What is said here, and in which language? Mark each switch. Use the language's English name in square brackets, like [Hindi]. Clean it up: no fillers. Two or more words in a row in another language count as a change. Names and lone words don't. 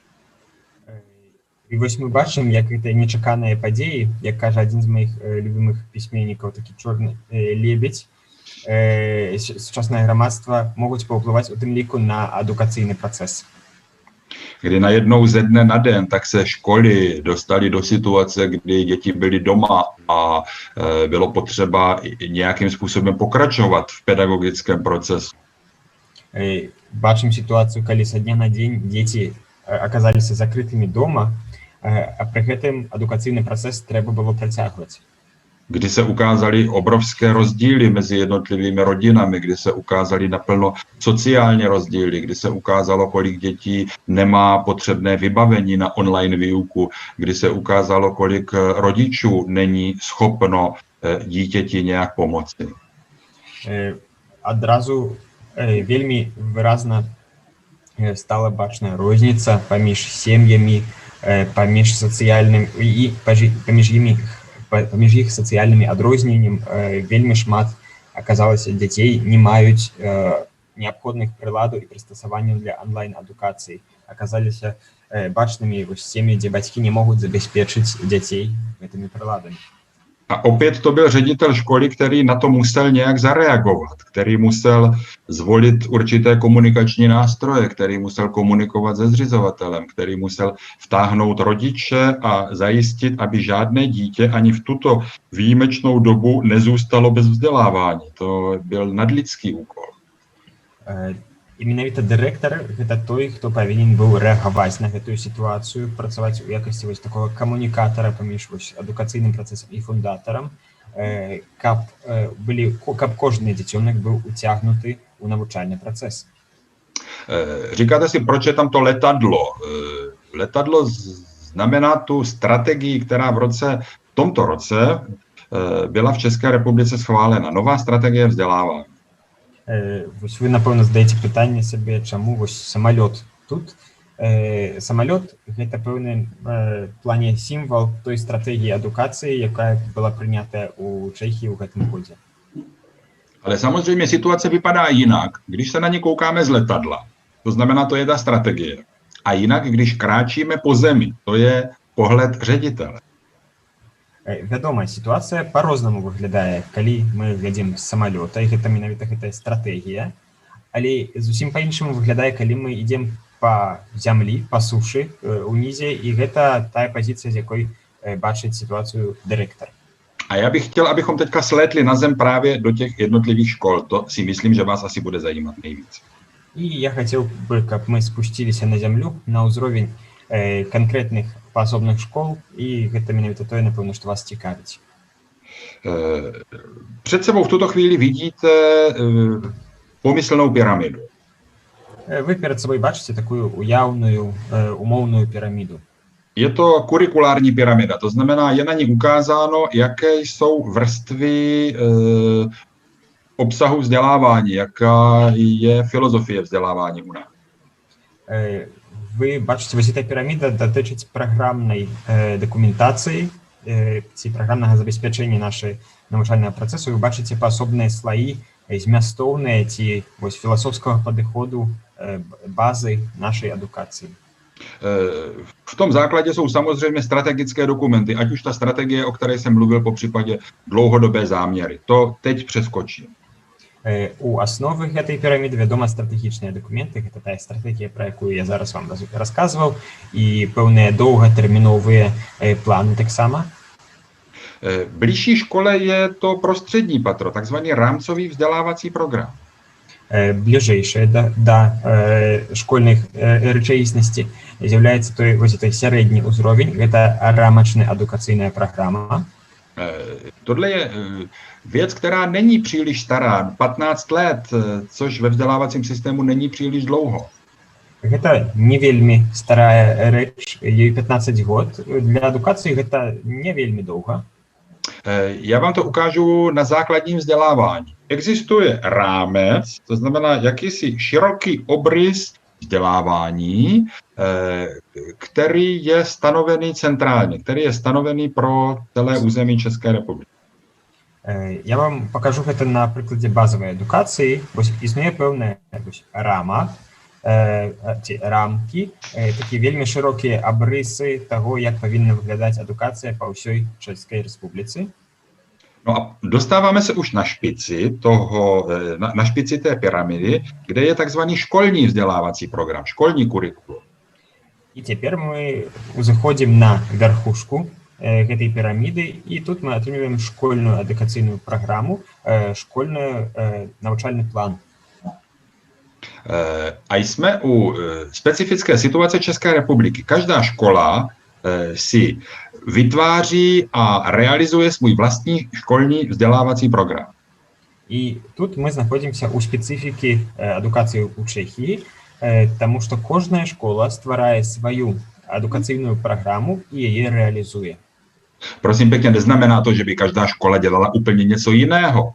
[Belarusian] І вось мы бачым, як гэтыя нечаканыя падзеі, як кажа адзін з маіх любімых пісьменнікаў, такі чорны лебедь, сучаснае грамадства могуць паўплываць у тым ліку на адукацыйны працэс. [Czech] Kdy najednou ze dne na den tak se školy dostaly do situace, kdy děti byly doma a bylo potřeba nějakým způsobem pokračovat v pedagogickém procesu. [Belarusian] Бачым ситуацию, калі са дня на дзень дзеці аказаліся закрытымі дома, а пры гэтым адукацыйны працэс трэба было працягваць. [Czech] Kdy se ukázaly obrovské rozdíly mezi jednotlivými rodinami, kdy se ukázaly naplno sociální rozdíly, kdy se ukázalo, kolik dětí nemá potřebné vybavení na online výuku, kdy se ukázalo, kolik rodičů není schopno dítěti nějak pomoci. [Belarusian] Адразу вельмі выразна стала бачная розніца паміж сем'ямі, паміж сацыяльным і паміж іх сацыяльнымі адрозненнем вельмі шмат аказалася дзяцей не маюць неабходных прыладаў і прыстасаванняў для онлайн-адукацыі. Аказаліся бачнымі сем'і, дзе бацькі не могуць забяспечыць дзяцей гэтымі прыладамі. [Czech] A opět to byl ředitel školy, který na to musel nějak zareagovat, který musel zvolit určité komunikační nástroje, který musel komunikovat se zřizovatelem, který musel vtáhnout rodiče a zajistit, aby žádné dítě ani v tuto výjimečnou dobu nezůstalo bez vzdělávání. To byl nadlidský úkol. [Belarusian] І менавіта дырэктар гэта той, хто павінен быў рэагаваць на гэтую сітуацыю, працаваць у якасці вось такога камунікатара паміж адукацыйным працэсам і фундатарам, каб кожны дзіцёнак быў уцягнуты ў навучальны працэс. [Czech] Říkáte si, proč je tam to letadlo? Letadlo znamená tu strategii, která v tomto roce byla v České republice schválena. Nová strategie vzdělávání. [Belarusian] Вось вы, напэўна, задаеце пытанне сабе, чаму вось самалёт тут. Самалёт – гэта пэўны плане сімвал той стратэгіі адукацыі, якая была прынятая ў Чэхіі ў гэтым годзе. [Czech] Ale samozřejmě situace vypadá jinak, když se na ně koukáme z letadla. To znamená, to je ta strategie. A jinak, když kráčíme po zemi, to je pohled ředitele. [Belarusian] Вядома, сітуацыя па-рознаму выглядае, калі мы глядзім з самалёта, і гэта менавіта гэтая стратэгія, але зусім па-іншаму выглядае, калі мы ідзем по зямлі, по сушы унізе, і гэта тая пазіцыя, з якой бачыць [Russian] ситуацию директор. [Czech] A já bych chtěl, abychom teďka slétli na zem právě do těch jednotlivých škol. To si myslím, že vás asi bude zajímat nejvíc. [Belarusian] І я хацеў бы, каб мы спусціліся на зямлю, на ўзровень канкрэтных паасобных школ, і гэта менавіта тое, напэўна, што вас цікавіць. [Czech] Před sebou v tuto chvíli vidíte pomyslnou pyramidu. [Belarusian] Вы перад сабой бачыце такую уяўную, умоўную піраміду. [Czech] Je to kurikulární pyramida, to znamená, je na ní ukázáno, jaké jsou vrstvy obsahu vzdělávání, jaká je filozofie vzdělávání u nás. [Belarusian] Вы бачыце, вось эта піраміда датычыць праграмнай дакументацыі ці праграмнага забеспячэння нашай навучальнага працэсу. Вы бачыце паасобныя слаі змястоўныя ці вось філасофскага падыходу базы нашей адукацыі. [Czech] V tom základě jsou samozřejmě strategické dokumenty, ať už ta strategie, o které jsem mluvil, po případě dlouhodobé záměry. To teď přeskočím. [Belarusian] У асновы гэтай піраміды, вядома, стратэгічныя дакументы, гэта тая стратэгія, пра якую я зараз вам расказваў, і пэўныя доўгатэрміновыя планы таксама. [Czech] Bližší škole je to prostřední patro, takzvaný rámcový vzdělávací program. [Belarusian] Бліжэйшая да школьных рэчаіснасці з'яўляецца той сярэдні ўзровень, гэта рамачная адукацыйная праграма. [Czech] Tohle je věc, která není příliš stará, 15 let, což ve vzdělávacím systému není příliš dlouho. [Belarusian] Гэта не вельмі старая рэч, ёй 15 год. Для адукацыі гэта не вельмі доўга. [Czech] Já vám to ukážu na základním vzdělávání. Existuje rámec, to znamená jakýsi široký obrys vzdělávání, který je stanovený centrálně, který je stanovený pro celé území České republiky. [Belarusian] Я вам покажу гэта на прыкладзе базовой адукацыі. Вось існуе пэўная рама, ці рамкі, такія вельмі шырокія абрысы таго, як павінна выглядаць адукацыя па ўсёй Чэшскай Рэспубліцы. [Czech] No a dostáváme se už na špici té pyramidy, kde je takzvaný školní vzdělávací program, školní kurikulum. [Belarusian] І цяпер мы заходзім на вярхушку гэтай піраміды, і тут мы атрымліваем школьную адукацыйную праграму, школьны навучальны план. [Czech] A jsme u specifické situace České republiky. Každá škola si vytváří a realizuje svůj vlastní školní vzdělávací program. [Belarusian] І тут мы знаходзімся ў спецыфікі адукацыі ў Чэхіі, таму што кожная школа стварае сваю адукацыйную праграму і яе реализує. [Czech] Prosím pěkně, neznamená to, že by každá škola dělala úplně něco jiného.